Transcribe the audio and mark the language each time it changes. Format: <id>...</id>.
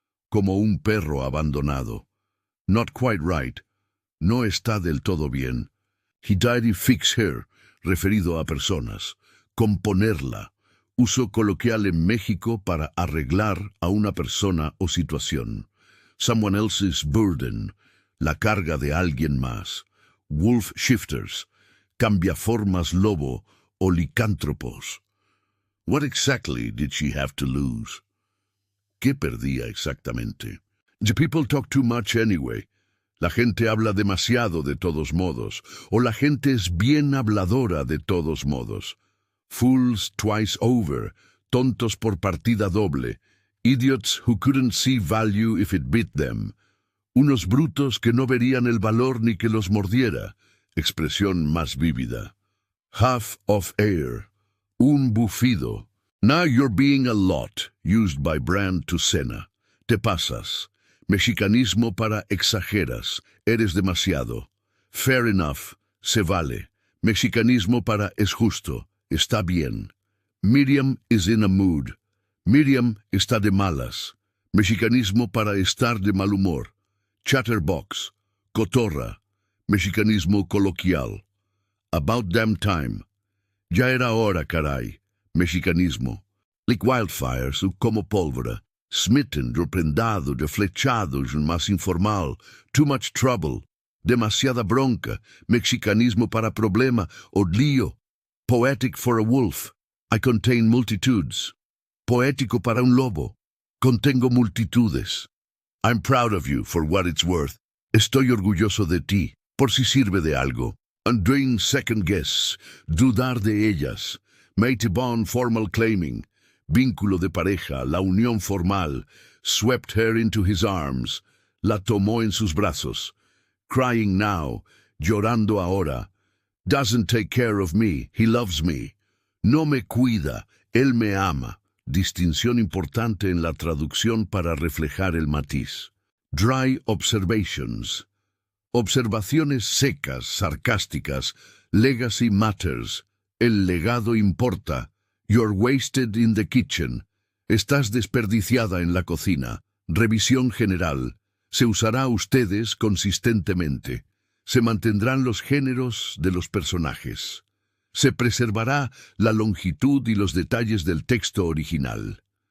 <es>Como un perro abandonado.</es> <en>Not quite right.</en> <es>No está del todo bien.</es> <en>He died to fix her,</en> <es>referido a personas. Componerla. Uso coloquial en México para arreglar a una persona o situación.</es> <en>Someone else's burden.</en> <es>La carga de alguien más.</es> <en>Wolf shifters.</en> <es>Cambiaformas lobo o licántropos.</es> <en>What exactly did she have to lose?</en> <es>¿Qué perdía exactamente?</es> <en>The people talk too much anyway.</en> <es>La gente habla demasiado de todos modos, o la gente es bien habladora de todos modos.</es> <en>Fools twice over,</en> <es>tontos por partida doble,</es> <en>idiots who couldn't see value if it bit them.</en> <es>Unos brutos que no verían el valor ni que los mordiera, expresión más vívida.</es> <en>Half of air,</en> <es>un bufido.</es> <en>Now you're being a lot, used by Brand to Senna.</en> <es>Te pasas. Mexicanismo para exageras, eres demasiado.</es> <en>Fair enough,</en> <es>se vale. Mexicanismo para es justo, está bien.</es> <en>Miriam is in a mood.</en> <es>Miriam está de malas. Mexicanismo para estar de mal humor. Chatterbox, cotorra. Mexicanismo coloquial.</es> <en>About damn time.</en> <es>Ya era hora, caray. Mexicanismo.</es> <en>Like wildfire,</en> <es>como pólvora. Smitten, reprendado, deflechado, más informal.</es> <en>Too much trouble.</en> <es>Demasiada bronca. Mexicanismo para problema o lío.</es> <en>Poetic for a wolf. I contain multitudes.</en> <es>Poético para un lobo. Contengo multitudes.</es> <en>I'm proud of you for what it's worth.</en> <es>Estoy orgulloso de ti, por si sirve de algo.</es> <en>Undoing second guess.</en> <es>Dudar de ellas.</es> <en>Mate bond formal claiming.</en> <es>Vínculo de pareja, la unión formal.</es> <en>Swept her into his arms.</en> <es>La tomó en sus brazos.</es> <en>Crying now.</en> <es>Llorando ahora.</es> <en>Doesn't take care of me. He loves me.</en> <es>No me cuida. Él me ama. Distinción importante en la traducción para reflejar el matiz.</es> <en>Dry observations.</en> <es>Observaciones secas, sarcásticas.</es> <en>Legacy matters.</en> <es>El legado importa.</es> <en>You're wasted in the kitchen.</en> <es>Estás desperdiciada en la cocina. Revisión general. Se usará ustedes consistentemente. Se mantendrán los géneros de los personajes. Se preservará la longitud y los detalles del texto original.</es>